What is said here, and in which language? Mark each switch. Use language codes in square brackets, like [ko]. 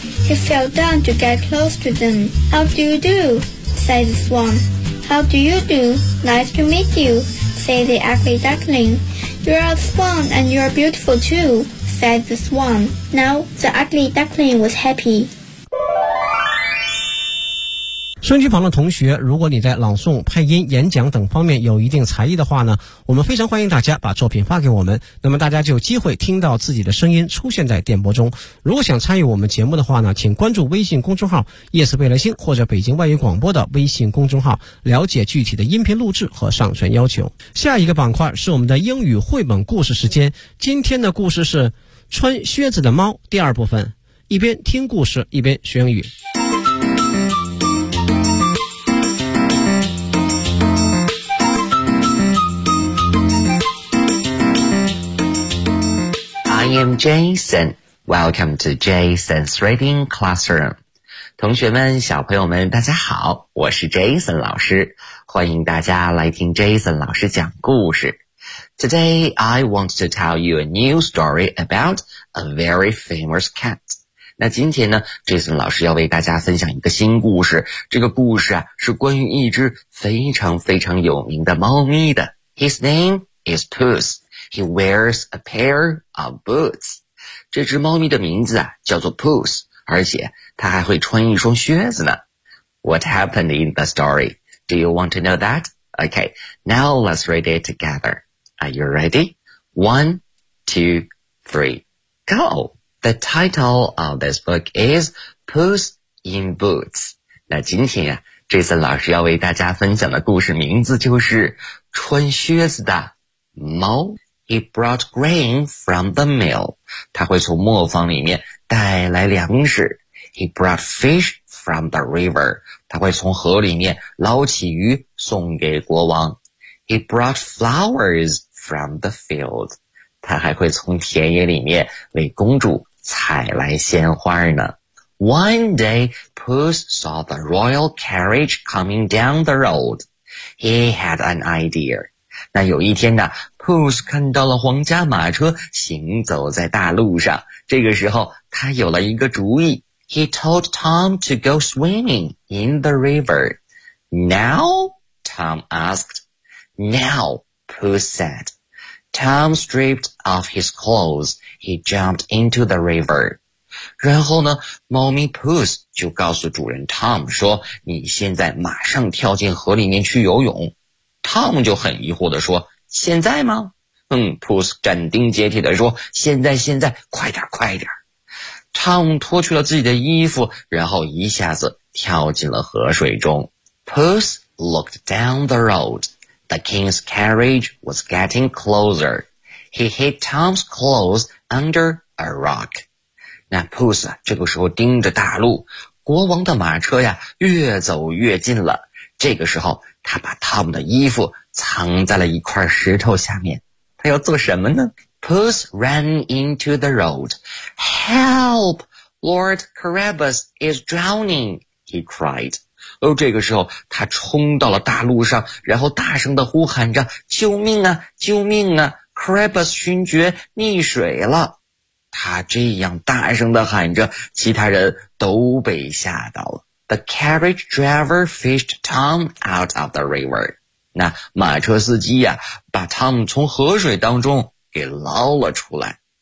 [en] He fell down to get close to them. How do you do? Said the swan. How do you do? Nice to meet you, said the ugly duckling. You are a swan and you are beautiful too, said the swan. Now the ugly duckling was happy. [zh] 收音机旁的同学，如果你在朗诵、配音、演讲等方面有一定才艺的话呢，我们非常欢迎大家把作品发给我们，那么大家就有机会听到自己的声音出现在电波中。如果想参与我们节目的话呢，请关注微信公众号夜色贝雷星或者北京外语广播的微信公众号，了解具体的音频录制和上传要求。下一个板块是我们的英语绘本故事时间，今天的故事是穿靴子的猫第二部分，一边听故事一边学英语。 [en] I am Jason. Welcome to Jason's Reading Classroom. [zh] 同学们，小朋友们，大家好，我是 Jason 老师，欢迎大家来听 Jason 老师讲故事。 [en] Today, I want to tell you a new story about a very famous cat. [zh] 那今天呢， Jason 老师要为大家分享一个新故事，这个故事啊，是关于一只非常非常有名的猫咪的。 [en] His name is Puss. He wears a pair of boots. [zh] 这只猫咪的名字啊叫做 Puss, 而且它还会穿一双靴子呢。 [en] What happened in the story? Do you want to know that? Okay, now let's read it together. Are you ready? One, two, three, go! The title of this book is Puss in Boots. [zh] 那今天啊，这次老师要为大家分享的故事名字就是穿靴子的猫。 [en] He brought grain from the mill. [zh] 他会从磨坊里面带来粮食。 [en] He brought fish from the river. [zh] 他会从河里面捞起鱼送给国王。 [en] He brought flowers from the field. [zh] 他还会从田野里面为公主采来鲜花呢。 [en] One day, Puss saw the royal carriage coming down the road. He had an idea. [zh] 那有一天呢 ,Puss 看到了皇家马车行走在大路上。这个时候他有了一个主意。 [en] He told Tom to go swimming in the river. Now? Tom asked. Now, Puss said. Tom stripped off his clothes. He jumped into the river. [zh] 然后呢猫咪 Puss 就告诉主人 Tom 说你现在马上跳进河里面去游泳。 Tom 就很疑惑地说现在吗Puss 斩钉截铁地说现在快点快点。 Tom 脱去了自己的衣服然后一下子跳进了河水中。 [en] Puss looked down the road. The king's carriage was getting closer. He hid Tom's clothes under a rock. [zh] 那 Puss 啊，这个时候盯着大路，国王的马车呀越走越近了。这个时候，他把 Tom 的衣服藏在了一块石头下面。他要做什么呢？ [en] Puss ran into the road. Help! Lord Carabas is drowning, he cried. [zh] 哦，这个时候他冲到了大路上，然后大声地呼喊着，救命啊，救命啊， Crabus 勋爵溺水了。他这样大声地喊着，其他人都被吓到了。 The carriage driver fished Tom out of the river. 那马车司机呀，把 Tom 从河水当中给捞了出来。